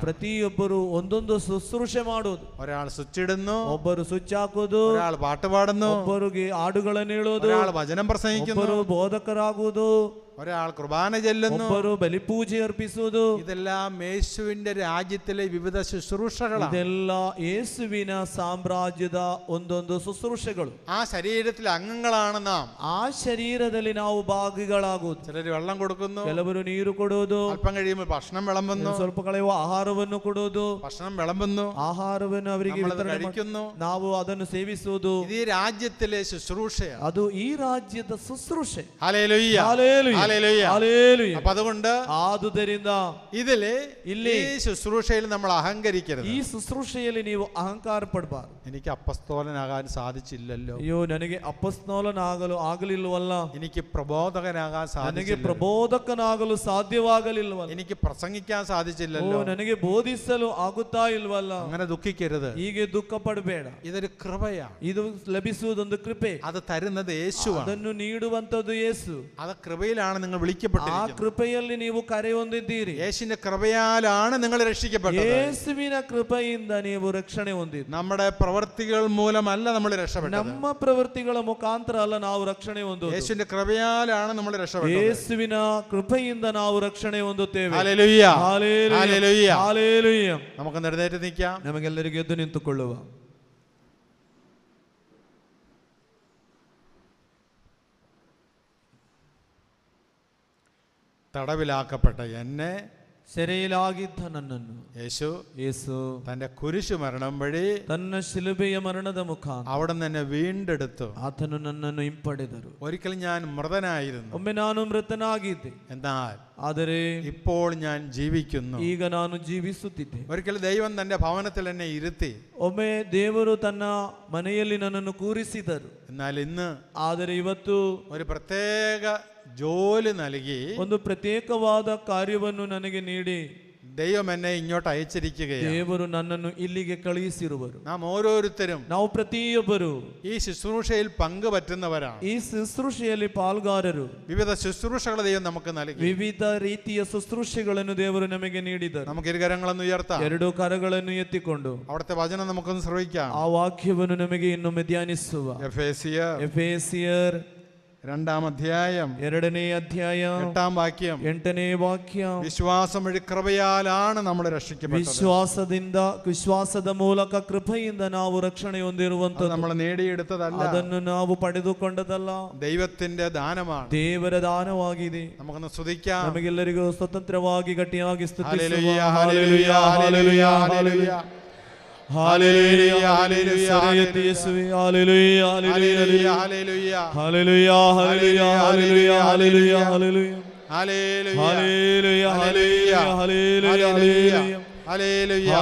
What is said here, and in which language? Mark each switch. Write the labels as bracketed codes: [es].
[kn] ಪ್ರತಿಯೊಬ್ಬರು ಒಂದೊಂದು ಶುಶ್ರೂಷೆ ಮಾಡೋದು. [ml] ഒരാൾ സ്വിച്ച് ഇടുന്നു, [kn] ಒಬ್ಬರು ಸ್ವಿಚ್ ಹಾಕೋದು, [ml] ഒരാൾ പാട്ട് പാടുന്നു, [kn] ಒಬ್ಬರಿಗೆ ಹಾಡುಗಳನ್ನು ಹೇಳೋದು, [ml] ഒരാൾ വചനം പ്രസംഗിക്കുന്നു, [kn] ಒಬ್ಬರು ಬೋಧಕರಾಗುವುದು, [ml] ഒരാൾ കുർബാന ചെല്ലുന്നു, [kn] ಒಬ್ಬರು ಬಲಿಪೂಜೆ ಅರ್ಪಿಸುವುದು. [ml] ഇതെല്ലാം യേശുവിന്റെ രാജ്യത്തിലെ വിവിധ ശുശ്രൂഷകളാണ്. [kn] ಇದೆಲ್ಲ ಯೇಸುವಿನ ಸಾಮ್ರಾಜ್ಯದ ಒಂದೊಂದು ಶುಶ್ರೂಷೆಗಳು. [ml] ആ ശരീരത്തിലെ അംഗങ്ങളാണ് നാം. [kn] ಆ ಶರೀರದಲ್ಲಿ ನಾವು ಭಾಗಿಗಳಾಗುವುದು. [ml] ചിലർ വെള്ളം കൊടുക്കുന്നു, [kn] ಕೆಲವರು ನೀರು ಕೊಡುವುದು, [ml] അല്പം കഴിയുമ്പോൾ ഭക്ഷണം വിളമ്പുന്നു, [kn] ಸ್ವಲ್ಪ ಕಳೆಯುವ ಆಹಾರವನ್ನು ಕೊಡುವುದು, [ml] ഭക്ഷണം വിളമ്പുന്നു, [kn] ಆಹಾರವನ್ನು ಅವರಿಗೆ [ml] നമ്മളത് [kn] ವಿತರಣೆ [ml] കഴിക്കുന്നു. [kn] ನಾವು ಅದನ್ನು ಸೇವಿಸುವುದು. [ml] ഇത് ഈ രാജ്യത്തിലെ ശുശ്രൂഷയാണ്. [kn] ಅದು ಈ ರಾಜ್ಯದ ಶುಶ್ರೂಷೆ. [ml] Hallelujah, hallelujah, hallelujah. ഹല്ലേലൂയ. അപ്പൊ അതുകൊണ്ട് [kn] ಆದುದರಿಂದ [ml] ഇതില് [kn] ಇಲ್ಲಿ [ml] ഈ ശുശ്രൂഷയിൽ നമ്മൾ അഹങ്കരിക്കരുത്. [kn] ಈ ಶುಶ್ರೂಷೆಯಲ್ಲಿ ನೀವು ಅಹಂಕಾರ ಪಡಬಾರದು. [ml] എനിക്ക് അപ്പസ്തോലനാകാൻ സാധിച്ചില്ലല്ലോ, [kn] ಅಯ್ಯೋ ನನಗೆ ಅಪೊಸ್ತಲನಾಗಲು ಆಗಲಿಲ್ಲವಲ್ಲ, [ml] എനിക്ക് പ്രബോധകനാകാൻ [kn] ನನಗೆ [ml] സാധിച്ചില്ല, [kn] ಪ್ರಬೋಧಕನಾಗಲು ಸಾಧ್ಯವಾಗಲಿಲ್ಲವಲ್ಲ, [ml] എനിക്ക് പ്രസംഗിക്കാൻ ಓ സാധിച്ചില്ലല്ലോ. [kn] ನನಗೆ ಬೋಧಿಸಲು ಆಗುತ್ತಾ ಇಲ್ವಲ್ಲ. [ml] അങ്ങനെ ദുഃഖിക്കരുത്. [kn] ಹೀಗೆ ದುಃಖ ಪಡಬೇಡ. [ml] ഇതൊരു കൃപയാണ്. [kn] ಇದು ಲಭಿಸುವುದೊಂದು ಕೃಪೆ. [ml] അത് തരുന്നത് യേശുവാണ്. [kn] ಅದನ್ನು ನೀಡುವಂತದ್ದು ಯೇಸು. [ml] അത് കൃപയിലാണ് നിങ്ങൾ [kn] ಆ [ml] വിളിക്കപ്പെട്ടിരിക്കുന്നത്. [kn] ಕೃಪೆಯಲ್ಲಿ ನೀವು ಕರೆ ಹೊಂದಿದ್ದೀರಿ. [ml] യേശുവിന്റെ കൃപയാലാണ് നിങ്ങൾ രക്ഷിക്കപ്പെട്ടത്. [kn] ಯೇಸುವಿನ ಕೃಪೆಯಿಂದ ನೀವು ರಕ್ಷಣೆ ಹೊಂದಿದ್ದೀರಿ. [ml] നമ്മുടെ പ്രവർത്തികൾ മൂലമല്ല നമ്മൾ രക്ഷപ്പെട്ടത്. [kn] ನಮ್ಮ ಪ್ರವೃತ್ತಿಗಳ ಮುಖಾಂತರ ಅಲ್ಲ ನಾವು ರಕ್ಷಣೆ ಹೊಂದುವುದು. [ml] യേശുവിന്റെ കൃപയാലാണ് നമ്മൾ രക്ഷപ്പെട്ടത്. [kn] ಯೇಸುವಿನ ಕೃಪೆಯಿಂದ ನಾವು ರಕ್ಷಣೆ ಹೊಂದುತ್ತೇವೆ. [ml] Hallelujah, hallelujah, hallelujah. ഹല്ലേലൂയ. നമുക്ക് എഴുന്നേറ്റ് നിൽക്കാം. [kn] ನಮಗೆಲ್ಲರಿಗೂ ಎದ್ದು ನಿಂತುಕೊಳ್ಳುವ. [ml] തടവിലാക്കപ്പെട്ട എന്നെ [kn] ಸೆರೆಯಲಾಗಿದ್ದ ನನ್ನನ್ನು [ml] യേശു തന്റെ കുരിശു മരണം വഴി [kn] ತನ್ನ ಶಿಲುಬೆಯ ಮರಣದ ಮುಖಾಂತರ [ml] അവിടെ എന്നെ വീണ്ടെടുത്തു. [kn] ಆತನು ನನ್ನನ್ನು ಹಿಂಪಡೆದರು. [ml] ഒരിക്കൽ ഞാൻ മൃതനായിരുന്നു, [kn] ಒಮ್ಮೆ ನಾನು ಮೃತನಾಗಿದ್ದೆ, [ml] എന്നാൽ [kn] ಆದರೆ [ml] ഇപ്പോൾ ഞാൻ ജീവിക്കുന്നു. [kn] ಈಗ ನಾನು ಜೀವಿಸುತ್ತಿದ್ದೆ. [ml] ഒരിക്കൽ ദൈവം തന്റെ ഭവനത്തിൽ എന്നെ ഇരുത്തി, [kn] ಒಮ್ಮೆ ದೇವರು ತನ್ನ ಮನೆಯಲ್ಲಿ ನನ್ನನ್ನು ಕೂರಿಸಿದರು. [ml] എന്നാൽ ഇന്ന് [kn] ಆದರೆ ಇವತ್ತು [ml] ഒരു പ്രത്യേക ജോലി നൽകി [kn] ಒಂದು ಪ್ರತ್ಯೇಕವಾದ ಕಾರ್ಯವನ್ನು ನನಗೆ ನೀಡಿ [ml] ദൈവം എന്നെ ഇങ്ങോട്ട് അയച്ചിരിക്കുകയാണ്. [kn] ದೇವರು ನನ್ನನ್ನು ಇಲ್ಲಿಗೆ ಕಳುಹಿಸಿರುವರು. [ml] നാം ഓരോരുത്തരും [kn] ನಾವು ಪ್ರತಿಯೊಬ್ಬರು [ml] ഈ ശുശ്രൂഷയിൽ പങ്കുപറ്റുന്നവരാണ്. [kn] ಈ ಶುಶ್ರೂಷೆಯಲ್ಲಿ ಪಾಲ್ಗಾರರು. [ml] വിവിധ ശുശ്രൂഷകൾ ദൈവം നമുക്ക് നൽകി. [kn] ವಿವಿಧ ರೀತಿಯ ಶುಶ್ರೂಷೆಗಳನ್ನು ದೇವರು ನಮಗೆ ನೀಡಿದರು. [ml] നമുക്ക് ഇരുകരങ്ങളൊന്ന് ഉയർത്താം. [kn] ಎರಡು ಕರಗಳನ್ನು ಎತ್ತಿಕೊಂಡು [ml] അവിടുത്തെ വചനം നമുക്കൊന്ന് ശ്രവിക്കാം. [kn] ಆ ವಾಕ್ಯವನ್ನು ನಮಗೆ ಇನ್ನೊಮ್ಮೆ ಧ್ಯಾನಿಸುವ. ಎಫೆಸಿಯರ್ [ml] 2-ാം അധ്യായം [kn] 2ನೇ ಅಧ್ಯಾಯ [ml] 8-ാം വാക്യം. [kn] 8ನೇ ವಾಕ್ಯ. [ml] വിശ്വാസം വഴി കൃപയാലാണ് നമ്മൾ രക്ഷിക്കപ്പെട്ടത്. [kn] ವಿಶ್ವಾಸದ ಮೂಲಕ ಕೃಪೆಯಿಂದ ನಾವು ರಕ್ಷಣೆ ಹೊಂದಿರುವಂತದ್ದು. [ml] നമ്മൾ നേടിയെടുത്തതല്ല, [kn] ಅದನ್ನು ನಾವು ಪಡೆದುಕೊಂಡದಲ್ಲ, [ml] ദൈവത്തിന്റെ ദാനമാണ്. [kn] ದೇವರ ದಾನವಾಗಿದೆ. [ml] നമുക്കൊന്ന് സ്തുതിക്കാം. [kn] ನಮಗೆಲ್ಲರಿಗೂ ಸ್ವತಂತ್ರವಾಗಿ ಗಟ್ಟಿಯಾಗಿ ಸ್ತುತಿಸುವ. [ml] Hallelujah, hallelujah, hallelujah, hallelujah. Hallelujah, hallelujah, യേശുവേ, hallelujah, hallelujah, hallelujah, hallelujah, hallelujah, hallelujah, hallelujah, hallelujah, hallelujah, hallelujah, hallelujah, hallelujah,